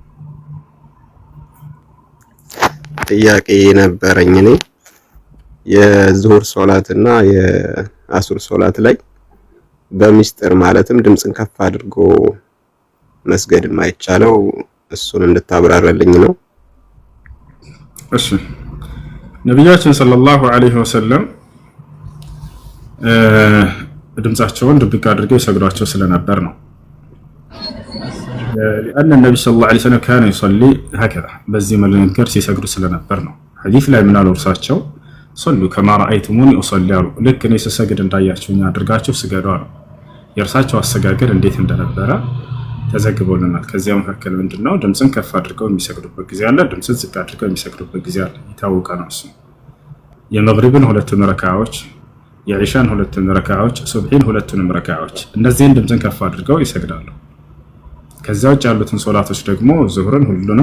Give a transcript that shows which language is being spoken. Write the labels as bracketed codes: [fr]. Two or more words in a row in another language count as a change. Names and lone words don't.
[am] ጥያቄ ነበረኝ እኔ የዙሁር ሶላትና የአሱር ሶላት ላይ በሚስጥር ማለትም ድምጽን ከፍ አድርጎ መስገድ የማይቻለው እሱን እንድታብራራልኝ ነው። እሺ ነብያችን [ar] صلى الله عليه وسلم [am] ድምጻቸውን ድብቅ አድርገው ይሰግዷቸው ስለነበር ነው። [ar] لأن النبي صلى الله عليه وسلم كان يصلي هكذا [am] በዚህ መልኩ ሲሰግዱ ስለነበር ነው። ሐዲስ ላይ ምን አሉ እርሳቸው [ar] صلوا كما رأيتموني أصلي [am] አሉ። ልክ እኔ ስሰግድ እንዳያችሁኝ አድርጋችሁ ስገዱ አሉ። የእርሳቸው አሰጋገድ እንዴት እንደነበረ ተዘግቦልናል። ከዚያ መካከል ምንድነው ድምጽን ከፍ አድርገው የሚሰግዱበት ጊዜ አለ፣ ድምጽን ዝቅ አድርገው የሚሰግዱበት ጊዜ አለ። የታወቀ ነው እሱ። የመግሪብን ሁለቱን ረካዓዎች፣ የኢሻን ሁለቱን ረካዓዎች፣ ሱብሂን ሁለቱንም ረካዓዎች እነዚህን ድምጽን ከፍ አድርገው ይሰግዳሉ። ከዛ ውጭ ያሉትን ሶላቶች ደግሞ ዙህርን ሁሉንም፣